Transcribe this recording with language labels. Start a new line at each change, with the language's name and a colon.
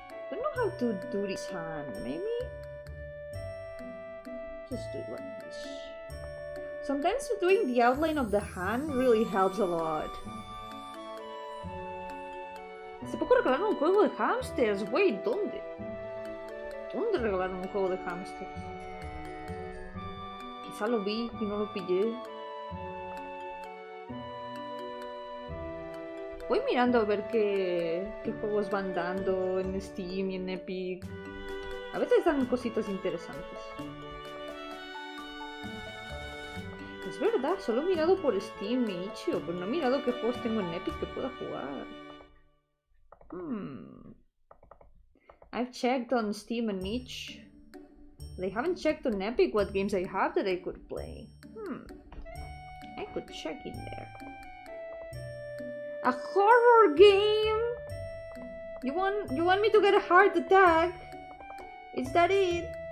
English: Don't know how to do this hand. Maybe? Just do it like this. Sometimes doing the outline of the hand really helps a lot.
Spanish: Hace poco regalaron un juego de hamsters. Wait, ¿dónde? ¿Dónde regalaron un juego de hamsters? Quizá lo vi y no lo pillé. Voy mirando a ver qué juegos van dando en Steam y en Epic. A veces dan cositas interesantes. Es verdad, solo he mirado por Steam y Itch.io, pero no he mirado qué juegos tengo en Epic que pueda jugar.
English: I've checked on Steam and Itch. They haven't checked on Epic what games I have that I could play. I could check in there. A horror game? You want me to get a heart attack? Is that it?